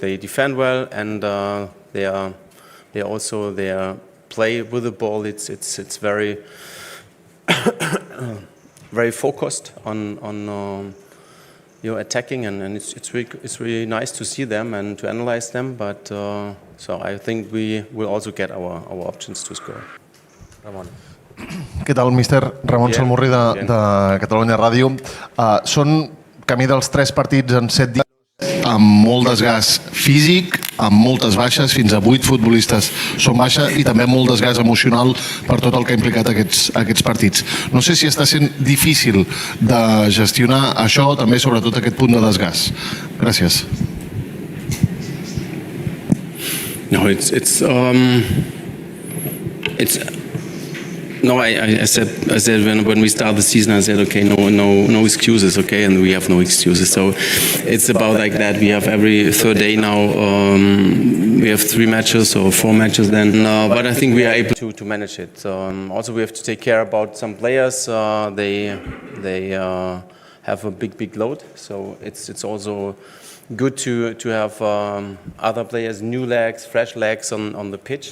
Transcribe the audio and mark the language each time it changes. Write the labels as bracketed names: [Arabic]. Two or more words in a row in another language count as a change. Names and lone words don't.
[English] They defend well, and they also play with the ball. It's very very focused on attacking, and it's really nice to see them and to analyze them. But so I think we will also get our options to score. [Catalan] Ramon. Què tal, míster? Ramon Salmurri de Catalunya Ràdio. Són camí dels 3 partits en 7 dies, amb molt desgast físic, amb moltes baixes, fins a 8 futbolistes són baixa, i també molt desgast emocional per tot el que ha implicat aquests partits. No sé si està sent difícil de gestionar això, també sobretot aquest punt de desgast. Gràcies. [English] No, No, I said when we start the season, I said, okay, no excuses, okay, and we have no excuses. So it's about like that. We have every third day now. We have 3 matches or 4 matches then, but I think we are able to manage it. Also, we have to take care about some players. They have a big load, so it's also good to have other players, new legs, fresh legs on the pitch.